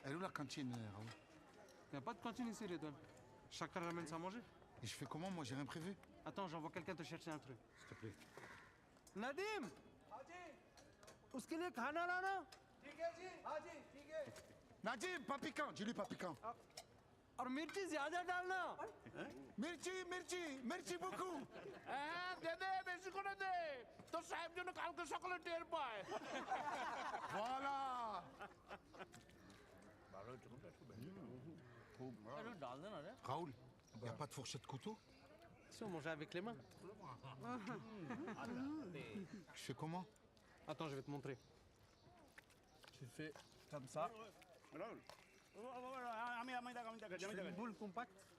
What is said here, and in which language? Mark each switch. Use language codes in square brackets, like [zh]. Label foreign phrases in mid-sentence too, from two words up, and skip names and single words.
[fr] Elle est où la cantine, Raoul? Y a pas de cantine ici, Redouane. Chacun ramène sa manger. Et je fais comment? Moi, j'ai rien prévu. Attends, j'envoie quelqu'un te chercher un truc. S'il te plaît. Nadim! [hi] उसके लिए खाना लाना। ठीक है जी हाँ जी ठीक है [fr] Nadim, pas piquant. Dis-lui pas piquant. [hi] और मिर्ची ज्यादा डालना। [fr] Merci beaucoup. [bn] দে দে বেশি করে দে তোর সাহেব যেন কালকে সকালে টের পায় [fr] Voilà. [hi] डाल देना रे। [fr] Raoul, y a pas de fourchette couteau? Si on mangeait avec les mains. Je fais comment? Attends, je vais te montrer. Tu fais comme ça. Tu fais une boule compacte.